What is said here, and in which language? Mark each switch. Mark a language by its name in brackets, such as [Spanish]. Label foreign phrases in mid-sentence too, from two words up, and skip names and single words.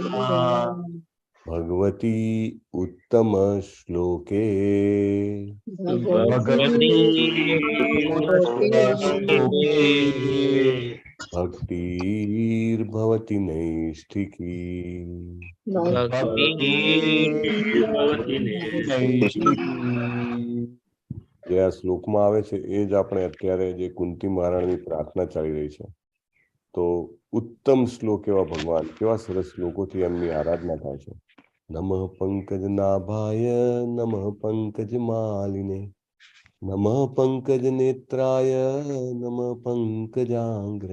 [Sanskrit] भगवती उत्तम श्लोके भगवती श्लोके भक्तिर्भवति नैष्ठिकी। भक्तिर्भवति [Gujarati] જે આ શ્લોકમાં આવે છે એ જ આપણે અત્યારે જે કુંતી મહારાણીની પ્રાર્થના ચાલી રહી છે, તો ઉત્તમ શ્લોક એવા ભગવાન કેવા સરસ શ્લોકોથી એમની આરાધના થાય છે. [Sanskrit] નમઃ પંકજ નાભાય નમઃ પંકજ માલિને નમઃ પંકજ નેત્રાય નમઃ પંકજાંગ્રે.